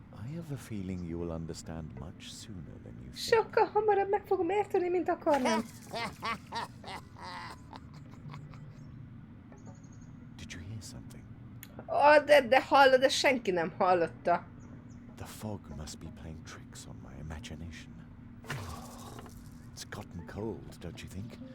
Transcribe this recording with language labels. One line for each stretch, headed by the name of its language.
English: I have a feeling you will understand much sooner than you think.
Hungarian: Sokkal hamarabb meg fogom érteni, mint akarnám.
English: Did you hear something?
Hungarian: De hallod, de senki nem hallotta.
English: The fog must be playing tricks on my imagination. It's gotten cold, don't you think?